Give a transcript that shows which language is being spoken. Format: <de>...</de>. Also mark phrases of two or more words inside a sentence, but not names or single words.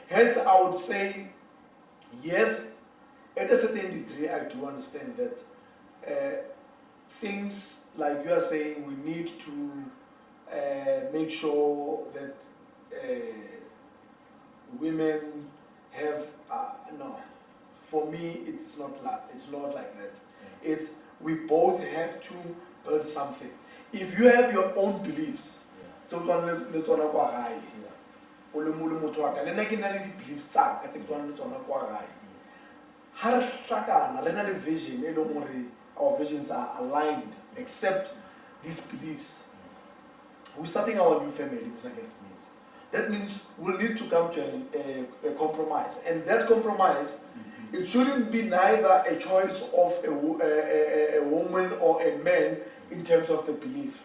<en>Hence, I would say, yes, at a certain degree, I do understand that things like you are saying, we need to make sure that women have no. For me, it's not like that. Yeah. It's we both have to build something. If you have your own beliefs, so let's talk about high.</en> <tn>O le motho wa ka le nna ke na le di-beliefs tsa ka tse ke tswana le tsona kwa gae.</tn> <st>Ha re hlakana re na le vision e leng hore</st> <en>our visions are aligned except these beliefs. We're starting our new family. Yes. That means we'll need to come to a compromise, and that compromise, it shouldn't be neither a choice of a woman or a man in terms of the belief.</en>